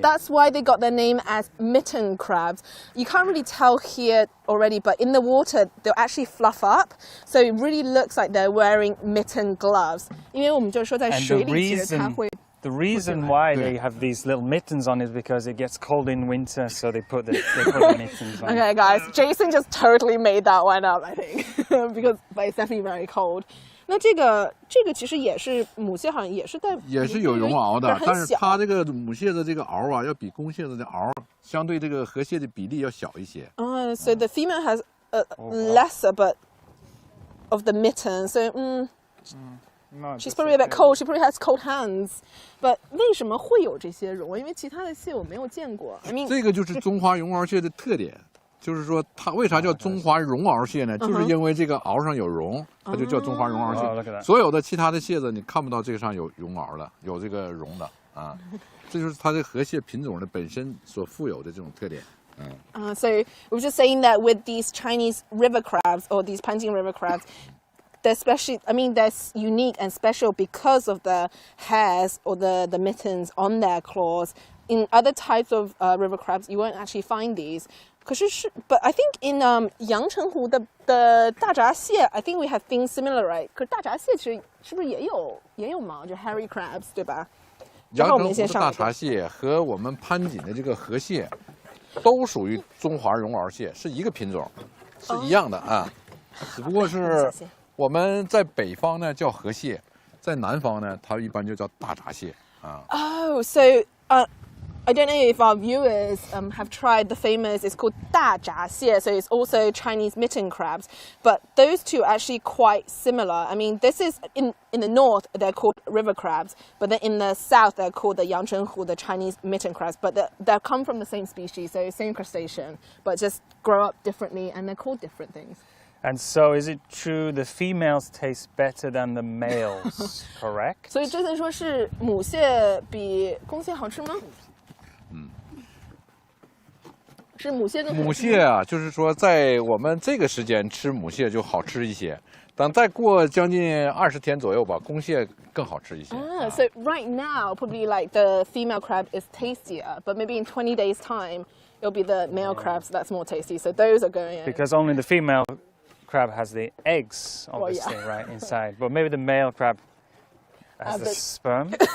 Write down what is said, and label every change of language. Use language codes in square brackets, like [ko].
[en] that's why they got their name as mitten crabs. You can't really tell here already, but in the water they'll actually fluff up, so it really looks like they're wearing mitten gloves. [zh] 因为我们就说在 [en] And [zh] 水里其实它会 [en] the reason why they have these little mittens on is because it gets cold in winter, so they put the mittens on. Okay, guys, Jason just totally made that one up, I think, because but it's definitely very cold. [zh] 那这个其实也是母蟹，好像也是在也是有绒螯的，但是很小它这个母蟹的这个螯啊，要比公蟹的螯相对这个河蟹的比例要小一些。 [en] So the female has lesser, but of the mitten. So No, she's probably a bit cold. She probably has cold hands. [zh] But 为什么会有这些绒？因为其他的蟹我没有见过。 [en] I mean, [zh] 这个就是中华绒螯蟹的特点，就是说它为啥叫中华绒螯蟹呢？就是因为这个螯上有绒，它就叫中华绒螯 [en] Oh, look at [zh] 蟹。 [en] that. [zh] 所有的其他的蟹子你看不到这个上有绒螯的，有这个绒的啊，这就是它这河蟹品种的本身所富有的这种特点。 [en] so we were just saying that with these Chinese river crabs or these Panjing river crabs, they're special. I mean, they're unique and special because of the hairs or the mittens on their claws. in other types of river crabs, you won't actually find these. But I think in 阳澄湖的大闸蟹 I think we have things similar, right? [zh] 可是大闸蟹其实是不是也有毛，就 hairy crabs 对吧？阳澄湖的大闸蟹和我们潘锦的这个河蟹，都属于中华绒螯蟹，是一个品种，是一样的啊。只不过是我们在北方呢叫河蟹，在南方呢它一般就叫大闸蟹啊。 [en] Oh, so I don't know if our viewers have tried the famous, it's called 大闸蟹, so it's also Chinese mitten crabs, but those two are actually quite similar. I mean, this is, in the north, they're called river crabs, but then in the south, they're called the Yangchenghu, the Chinese mitten crabs, but they come from the same species, so same crustacean, but just grow up differently, and they're called different things. And so is it true the females taste better than the males, correct? [zh] 所以真的说是母蟹比公蟹好吃吗？是母蟹更好吃吗？母蟹啊，就是说在我们这个时间吃母蟹就好吃一些，等再过将近20天左右吧，公蟹更好吃一些。 [en] So right now, probably like the female crab is tastier, but maybe in 20 days' time, it'll be the male crabs that's more tasty. So those are going in. Because only the female crab has the eggs, obviously, right, inside. But maybe the male crab has the sperm.